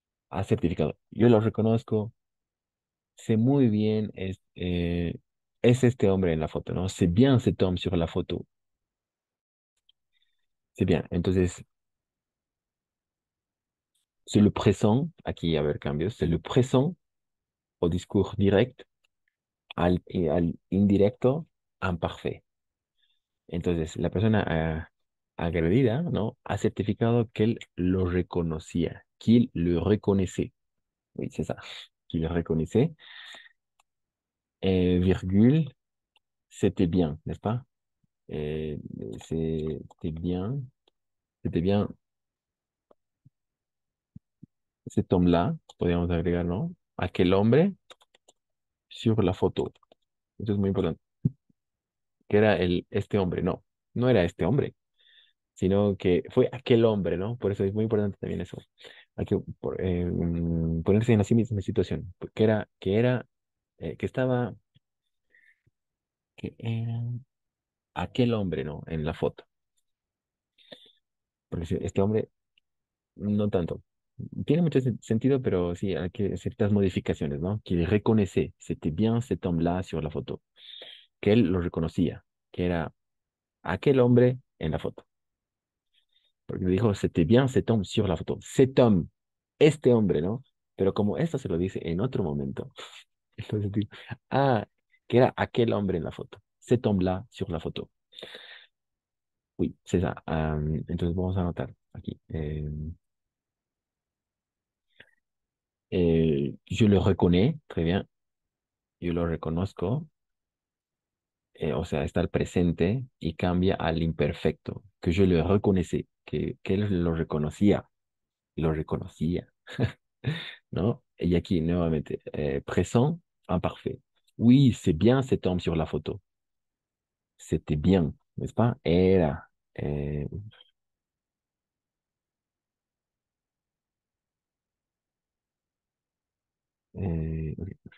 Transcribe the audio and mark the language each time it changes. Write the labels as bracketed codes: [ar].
[es] Ha certificado, yo lo reconozco, sé muy bien, es este hombre en la foto, ¿no? [fr] C'est bien cet homme sur la photo. C'est bien. Entonces, c'est le présent, [es] aquí a ver cambios, [fr] c'est le présent au discours direct, [es] al indirecto, [fr] imparfait. [es] Entonces, la persona agredida, ¿no? Ha certificado que él lo reconocía, [fr] qu'il le reconnaissait. Oui, c'est ça. Qu'il le reconnaissait. Virgule, c'était bien, n'est-ce pas? Euh, c'était bien, c'était bien cet homme-là, [es] podríamos agregar, ¿no? Aquel hombre [fr] sur la foto. [es] Eso es muy importante. Que era este hombre, no, no era este hombre, sino que fue aquel hombre, ¿no? Por eso es muy importante también eso. Hay que ponerse en la misma situación, que estaba, que era aquel hombre, ¿no? En la foto. Porque este hombre, no tanto. Tiene mucho sentido, pero sí, hay que ciertas modificaciones, ¿no? Que reconoce, [fr] c'était bien cet homme-là sur la foto. [es] Que él lo reconocía, que era aquel hombre en la foto. Porque dijo, [fr] c'était bien cet homme sur la foto. Cet homme, [es] este hombre, ¿no? Pero como esto se lo dice en otro momento, entonces digo, que era aquel hombre en la foto. [fr] Cet homme-là sur la foto. Oui, c'est ça. [es] Entonces vamos a anotar. Aquí. [fr] Je le reconnais, très bien. [es] Yo lo reconozco. O sea, está el presente y cambia al imperfecto, que yo le reconocía, que él lo reconocía, ¿no? Y aquí, nuevamente, [fr] présent, imparfait. Oui, c'est bien cet homme sur la photo. C'était bien, n'est-ce pas? Era. eh, ok.